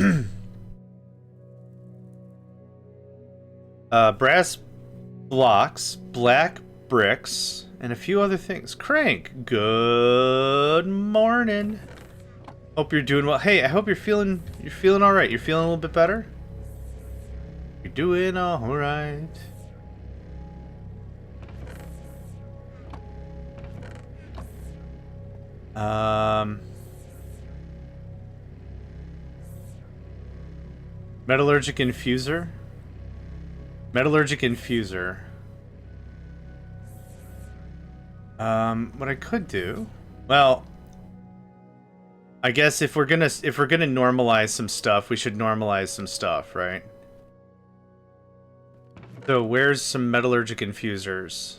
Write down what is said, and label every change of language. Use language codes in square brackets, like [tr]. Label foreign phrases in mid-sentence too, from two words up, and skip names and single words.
[en] Brass blocks, black bricks, and a few other things. Crank, good morning. Hope you're doing well. Hey, I hope you're feeling all right. You're feeling a little bit better. You're doing all right. Metallurgic infuser. Metallurgic infuser. What I could do, well, I guess if we're gonna normalize some stuff, we should normalize some stuff, right? So where's some metallurgic infusers?